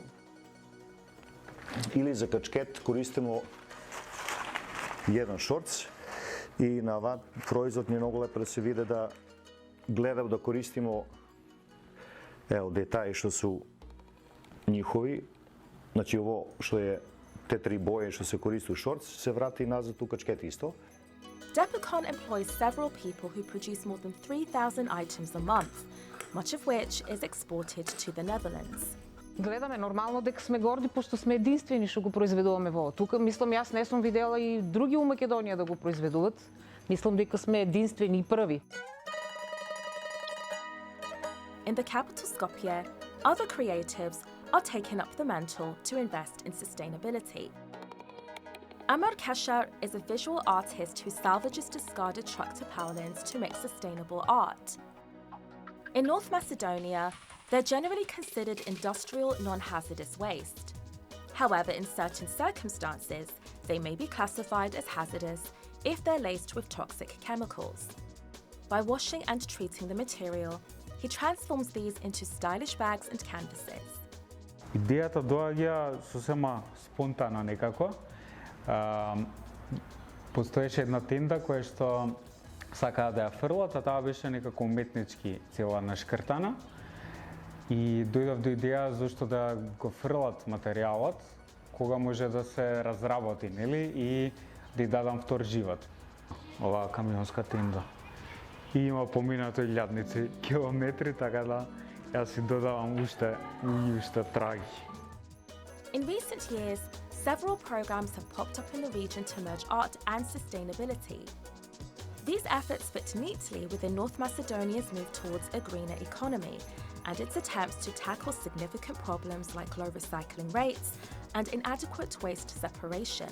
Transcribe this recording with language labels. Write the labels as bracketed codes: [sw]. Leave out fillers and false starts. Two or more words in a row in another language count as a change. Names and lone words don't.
[sr] Ili za kačket koristimo 1 šorc. I na ova proizvod mi je mnogo lepo da se vide da gledamo da koristimo detalje što su njihovi. Znači ovo što je te 3 boje što se koristi u šorc se vrati nazad u kačket isto. [en] Deepen employs several people who produce more than 3,000 items a month, much of which is exported to the Netherlands. [mk] Гледаме нормално дека сме горди, пошто сме единствени што го произведуваме во. Тука, мислам, јас не сум видела и други у Македонија да го произведуват. Мислам дека сме единствени и први. [en] In the capital Skopje, other creatives are taking up the mantle to invest in sustainability. Admir is a visual artist who salvages discarded truck tarpaulins to make sustainable art. In North Macedonia, they're generally considered industrial non-hazardous waste. However, in certain circumstances, they may be classified as hazardous if they're laced with toxic chemicals. By washing and treating the material, he transforms these into stylish bags and canvases. [mk] Идејата доаѓа сосема спонтано некако. Постоеше една тенда која што сакаа да ја фрлат, а таа беше некако уметнички цела нашкртана. И дојдов до идеја зашто да го фрлат материјалот, кога може да се разработи, нели, и да ја дадам втор живот. Оваа камионска тенда. И има поминато илјадници километри, така да јас си додавам уште траги. [en] In recent years, several programs have popped up in the region to merge art and sustainability. These efforts fit neatly within North Macedonia's move towards a greener economy and its attempts to tackle significant problems like low recycling rates and inadequate waste separation.